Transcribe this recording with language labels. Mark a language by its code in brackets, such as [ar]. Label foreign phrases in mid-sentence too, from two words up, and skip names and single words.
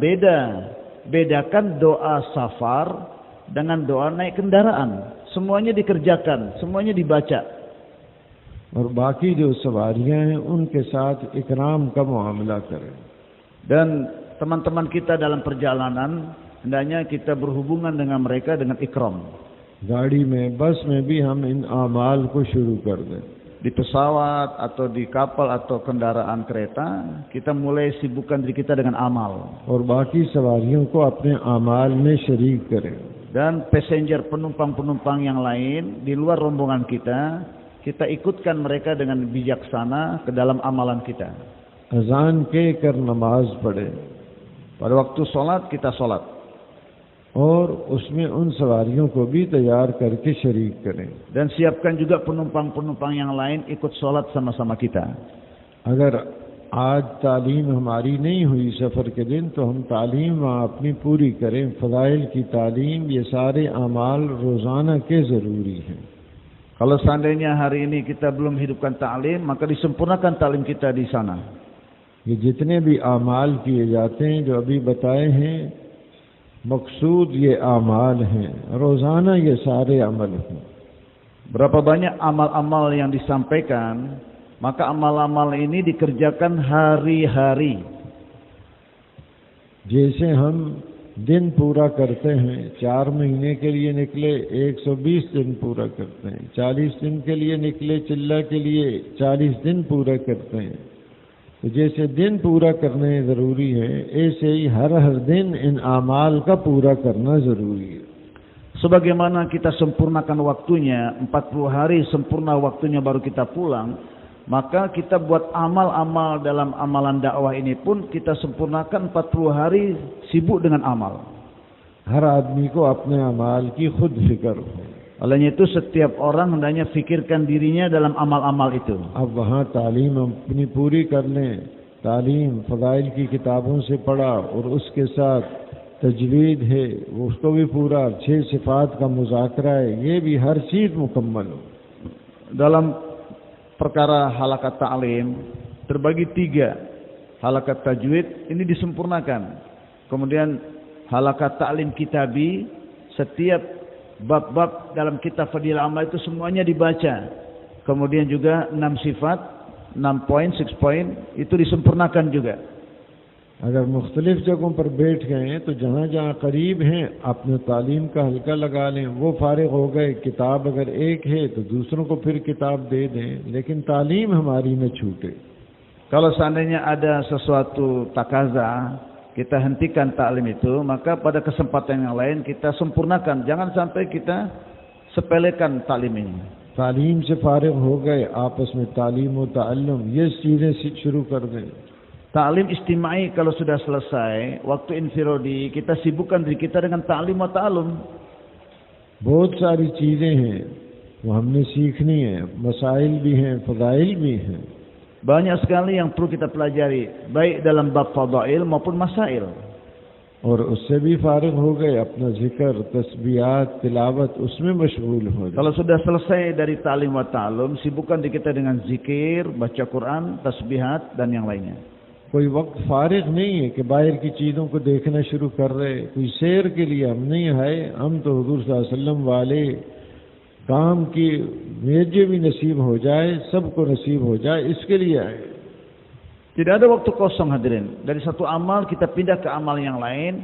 [id] Bedakan doa safar dengan doa naik kendaraan. Semuanya dikerjakan, semuanya dibaca. [ur] اور باقی جو سواریاں ہیں ان کے ساتھ اکرام کا معاملہ کریں. [id] Dan teman-teman kita dalam perjalanan, hendaknya kita berhubungan dengan mereka dengan ikram. [ur] گاڑی میں، بس میں بھی ہم ان اعمال کو شروع کر دیں. [id] Di pesawat atau di kapal atau kendaraan kereta, kita mulai sibukkan diri kita dengan amal. [ur] اور باقی سواریوں کو اپنے اعمال میں شریک کریں. [id] Dan passenger, penumpang-penumpang yang lain di luar rombongan kita ikutkan mereka dengan bijaksana ke dalam amalan kita. [ur] اذان کے کر نماز پڑھے [id] Pada waktu sholat, kita sholat. [ur] اور اس میں ان سواریوں کو بھی تیار کر کے شریک کریں. [id] Dan siapkan juga penumpang-penumpang yang lain ikut sholat sama-sama kita. [ur] اگر آج تعلیم ہماری نہیں ہوئی سفر کے دن، تو ہم تعلیم وہاں اپنی پوری کریں. فضائل کی تعلیم، یہ سارے اعمال روزانہ کے ضروری ہیں. [id] Kalau seandainya hari ini kita belum hidupkan ta'lim, maka disempurnakan ta'lim kita di sana. [ur] یہ جتنے بھی اعمال کیے جاتے ہیں جو ابھی بتائے ہیں، مقصود یہ اعمال ہیں، روزانہ یہ سارے عمل ہیں. [id] Berapa banyak amal-amal yang disampaikan, maka amal-amal ini dikerjakan hari-hari. [ur] جیسے ہم دن پورا کرتے ہیں، 4 مہینے کے لیے نکلے 120 دن پورا کرتے ہیں، 40 دن کے لیے نکلے چلے کے لیے 40 دن پورا کرتے ہیں. تو جیسے دن پورا کرنے ضروری ہے، ایسے ہی ہر دن ان اعمال کا پورا کرنا ضروری ہے. [id] Sebagaimana kita sempurnakan waktunya, 40 hari sempurna waktunya baru kita pulang, maka kita buat amal-amal dalam amalan dakwah ini pun kita sempurnakan 40 hari sibuk dengan amal. [ur] ہر آدمی کو اپنے اعمال کی خود فکر ہو. [id] Olehnya itu setiap orang hendaknya fikirkan dirinya dalam amal-amal itu. [ur] اب وہاں تعلیم اپنی پوری کر لیں، تعلیم فضائل کی کتابوں سے پڑھا اور اس کے ساتھ تجوید ہے اس کو بھی پورا، 6 صفات کا مذاکرہ ہے، یہ بھی ہر چیز مکمل ہو. [id] Dalam perkara halakat ta'lim terbagi 3. Halakat tajwid ini disempurnakan. Kemudian halakat ta'lim kitabi, setiap bab-bab dalam kitab Fadilah Amal itu semuanya dibaca. Kemudian juga 6 sifat, 6 poin, 6 poin itu disempurnakan juga. [ur] اگر مختلف جگہوں پر بیٹھ گئے تو جہاں جہاں قریب ہیں اپنے تعلیم کا حلقہ لگا لیں، وہ فارغ ہو گئے، کتاب اگر ایک ہے تو دوسروں کو پھر کتاب دے دیں، لیکن تعلیم ہماری نہ چھوٹے. [id] Kalau seandainya ada sesuatu takaza, kita hentikan taklim itu, maka pada kesempatan yang lain kita sempurnakan. Jangan sampai kita sepelekan taklim ini. [ur] تعلیم سے فارغ ہو گئے، آپس میں تعلیم و تعلم یہ چیزیں شروع کر دیں. [id] Taklim istimai kalau sudah selesai, waktu infirodi kita sibukkan diri kita dengan [ar] تعليم وتعلم. [ur] بہت ساری چیزیں ہیں وہ ہم نے سیکھنی ہے، مسائل بھی ہیں، فضائل بھی ہیں. [id] Banyak sekali yang perlu kita pelajari, baik dalam bab fadail maupun masail. [ur] اور اس سے بھی فارغ ہو گئے، اپنا ذکر، تسبیحات، تلاوت اس میں مشغول ہو گئے. [id] Kalau sudah selesai dari [ar] تعليم وتعلم, [id] sibukkan diri kita dengan zikir, baca Quran, tasbihat dan yang lainnya. [ur] کوئی وقت فارغ نہیں ہے کہ باہر کی چیزوں کو دیکھنا شروع کر رہے، کوئی سیر کے لیے ہم نہیں آئے، ہم تو حضور [ar] صلى الله عليه وسلم [ur] والے کام کی مجھے بھی نصیب ہو جائے، سب کو نصیب ہو جائے، اس کے لیے آئے. [id] Tidak ada waktu kosong hadirin. Dari satu amal kita pindah ke amal yang lain.